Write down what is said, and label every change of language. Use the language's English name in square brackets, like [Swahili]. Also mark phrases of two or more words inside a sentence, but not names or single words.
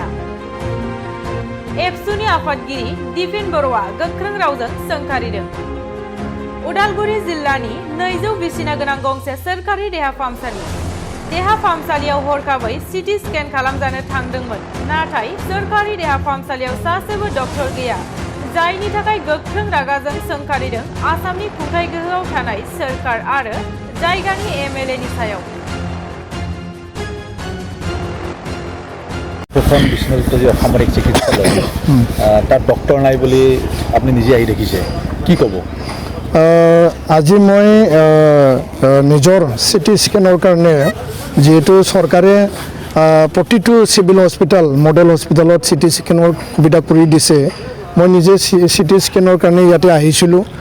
[Bodo] एबसुनि आफादगिरि दिपेन बर'आ गोख्रों रावजों सोंखारिदों उदालगुरि जिल्लानि 200 बिसिना गोनां गंसे सोरखारि देहा फाहामसालियाव हरखाबै [English] CT scan [Bodo] खालामजानो थांदोंमोन नाथाय सोरखारि देहा फाहामसालियाव सासेबो डक्टर गैया जायनि थाखाय गोख्रों रागाजों सोंखारिदों आसामनि खुंथाय गोहोआव थानाय सोरखार आरो जायगानि एमएलएनि सायाव [Assamese] প্ৰথম বিশ্বনাথ যি অসামৰিক চিকিৎসালয় তাত ডক্টৰ নাই বুলি আপুনি নিজে আহি দেখিছে কি ক'ব আজি মই নিজৰ [English] CT scanৰ [Assamese] কাৰণে যেহেতু চৰকাৰে প্ৰতিটো [English] civil hospital model hospitalত CT scanৰ [Assamese] সুবিধা কৰি দিছে মই নিজে [English] CT scanৰ [Assamese] কাৰণে ইয়াতে আহিছিলোঁ